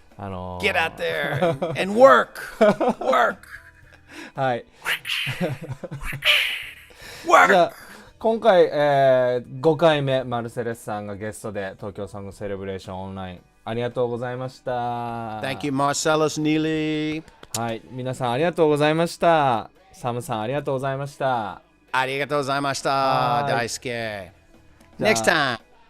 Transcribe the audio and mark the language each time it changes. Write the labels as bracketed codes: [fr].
[en] Get out there and work. Work. [ja] はい。 [en] Work. [ja] じゃあ今回、5回目マルセレスさんがゲストで東京ソングセレブレーションオンラインありがとうございました。 [en] Thank you, Marcellus Neely. [ja] はい、皆さんありがとうございました。サムさんありがとうございました。ありがとうございました。大輔。 [en] Next time.